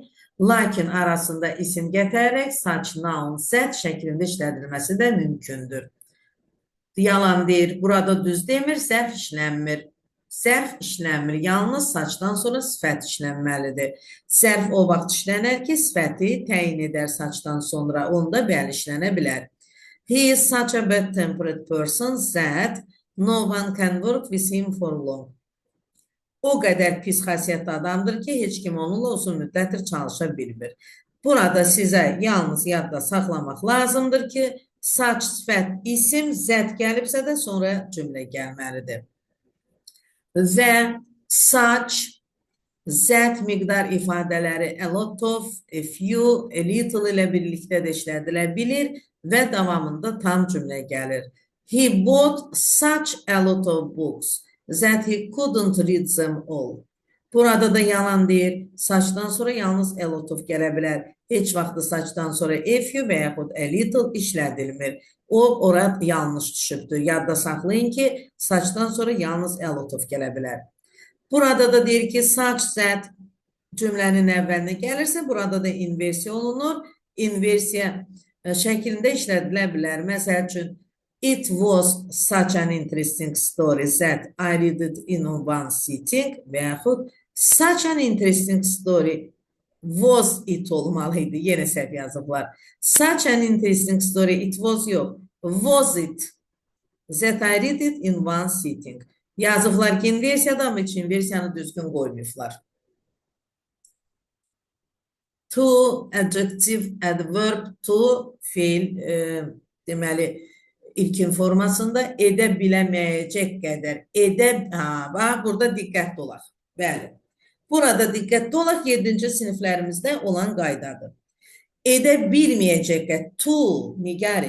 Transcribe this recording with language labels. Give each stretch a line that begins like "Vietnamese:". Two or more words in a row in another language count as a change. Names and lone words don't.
Azerbaijani: Lakin arasında isim gətirərək
English: such, noun,
Azerbaijani: zət şəklində işlədilməsi də mümkündür. Yalan deyir, burada düz demir, zərf işlənmir. Zərf işlənmir, yalnız saçdan sonra sifət işlənməlidir. Zərf o vaxt işlənər ki, sifəti təyin edər saçdan sonra, onda bəli işlənə bilər.
English: He is such a bad-tempered person that no one can work with him for long.
Azerbaijani: O qədər pis xasiyyətli adamdır ki, heç kim onunla uzun müddətdir çalışa bilmir. Burada sizə yalnız yadda saxlamaq lazımdır ki, saç, sifət, isim, zət gəlibsə də sonra cümlə gəlməlidir. Və saç, zət miqdar ifadələri
English: a lot of, a few, a little
Azerbaijani: ilə birlikdə də işlədilə bilir və davamında tam cümlə gəlir.
English: He bought such a lot of books that he couldn't read them all.
Azerbaijani: Burada da yalan deyir. Saçdan sonra yalnız
English: a lot of
Azerbaijani: gələ bilər. Heç vaxtı saçdan sonra
English: a few
Azerbaijani: və yaxud
English: a little
Azerbaijani: işlədilmir. O, orada yanlış düşübdür. Yadda saxlayın ki, saçdan sonra yalnız
English: a lot of
Azerbaijani: gələ bilər. Burada da deyir ki, saç, zət cümlənin əvvəlinə gəlirsə, burada da inversiya olunur. İnversiya şəklində işlədilə bilər. Məsəl üçün,
English: it was such an interesting story that I read it in one sitting
Azerbaijani: və yaxud
English: such an interesting story was it olmalıydı.
Azerbaijani: Yenə səhv yazıblar.
English: Such an interesting story, it was yox. Was it that I read it in one sitting.
Azerbaijani: Yazıblar ki, inversiyada ama heç inversiyanı düzgün qoymuşlar.
English: To, adjective, adverb, to,
Azerbaijani: feil, deməli, ilkin formasında edə biləməyəcək qədər. Bax, burada diqqətli olaq. Bəli. Burada diqqətli olaq 7-ci siniflərimizdə olan qaydadır. Edə bilməyəcək qədər. To, nigari.